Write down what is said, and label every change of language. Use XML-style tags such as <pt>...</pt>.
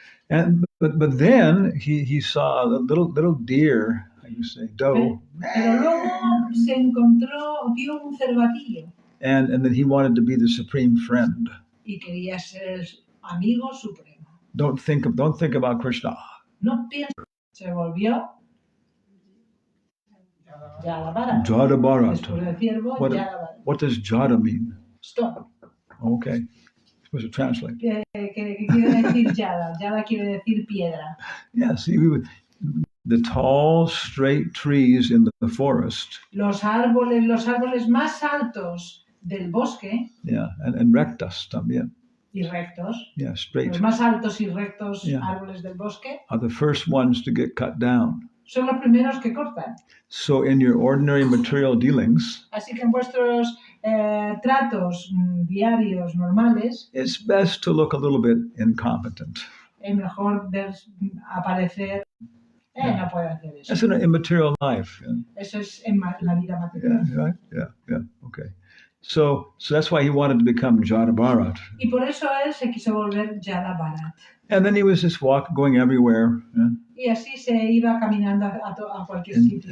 <en>And but then he saw a little deer, how you say, doe.</en> <es>Pero luego se encontró, vio un cervatillo.</es> <en>And then he wanted to be the supreme friend.</en> <es>Y quería ser amigo supremo.</es> <en>Don't think about Krishna.</en> <es>No piensa. Se volvió Jada Jada Bharat. Después del ciervo,</es> <en>What does Jada mean? Stone. Okay. Supposed to translate.</en> <es>¿Qué quiere decir Jada? Jada quiere decir piedra.</es> <en>Yeah, see, the tall, straight trees in the forest.</en> <es>Los árboles más altos del bosque.</es> <en>Yeah, and</en> <es>rectas también. Y rectos.</es> <en>Yeah, straight.</en> <es>Los más altos y rectos árboles del bosque.</es> <en>Are the first ones to get cut down.</en> <es>Son los primeros que cortan.</es> <en>So in your ordinary material dealings,</en> <es>así que en vuestros tratos diarios normales,</es> <en>it's best to look a little bit incompetent.</en> <es>Es mejor aparecer, no puede hacer eso.</es> <en>That's in an immaterial life. Yeah.</en> <es>Eso es en la vida material.</es> <en>Yeah, right? Yeah, okay. So that's why he wanted to become Jada Bharat.</en> <es>Y por eso él se quiso volver Jada Bharat.</es> <en>And then he was just going everywhere. Yeah.</en> <es>Y así se iba caminando a cualquier sitio.</es>